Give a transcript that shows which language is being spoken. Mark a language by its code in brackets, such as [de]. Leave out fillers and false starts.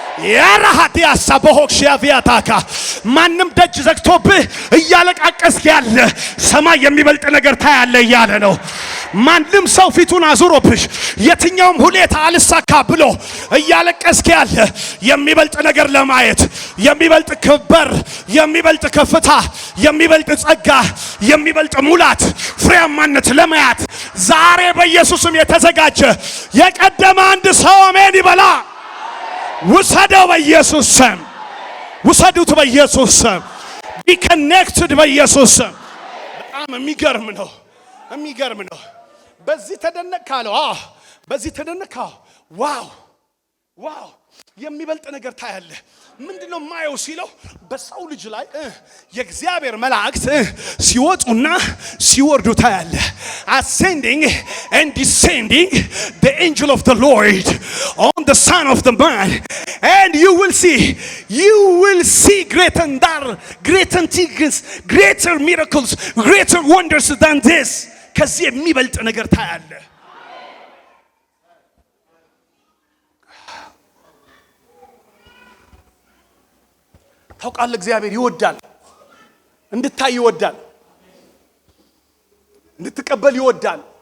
[am] ያራሃት ያሳበሆክሽያቪያታካ ማንም ደጅ ዘግቶብህ እያለቃቀስክ ያለ ሰማይ የሚበልጥ ነገር ታያለ እያለ ነው። ማንም ሰው ፊቱን አዙሮብሽ የትኛውም ሁኔታ አልሳካ ብሎ እያለቀስክ ያለ የሚበልጥ ነገር ለማየት፣ የሚበልጥ ክብር፣ የሚበልጥ ከፍታ፣ የሚበልጥ ጸጋ፣ የሚበልጥ ሙላት፣ ፍሬያማነት ለማየት ዛሬ በኢየሱስም የተዘጋጀ የቀደመ አንድ ሰው አሜን ይበላ። ውሰደው በኢየሱስ ስም። ውሰዱት በኢየሱስ ስም። ቢ ኮኔክትድ በኢየሱስ ስም። በጣም የሚገርም ነው፣ የሚገርም ነው። በዚህ ተደነቅ ካለው በዚህ ተደነቅ ካለው ዋው [en] ዋው የሚበልጥ ነገር ታያለ። ምንድነው ማየው ሲለው በሰው ልጅ ላይ የእግዚአብሔር መላእክት ሲወጡና ሲወርዱ ታያለ። ascending and descending the angel of the Lord on the son of the man, and you will see greater things, greater miracles, greater wonders than this. [am] ከዚህ የሚበልጥ ነገር ታያለ። ታውቃለህ እግዚአብሔር ይወዳል፣ እንድታይ ይወዳል፣ እንድትቀበል ይወዳል።